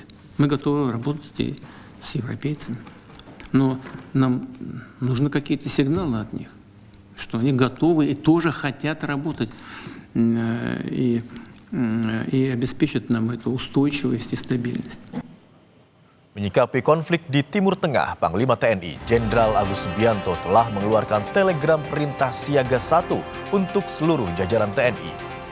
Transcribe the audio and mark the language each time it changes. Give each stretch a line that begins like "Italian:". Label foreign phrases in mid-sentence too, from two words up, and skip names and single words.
Russian: Мы готовы работать и с европейцами. Но нам нужны какие-то сигналы от них, что они готовы и тоже хотят работать и обеспечат нам эту устойчивость и стабильность.
Indonesian: Menyikapi konflik di Timur Tengah, Panglima TNI Jenderal Agus Subianto telah mengeluarkan telegram perintah siaga 1 untuk seluruh jajaran TNI.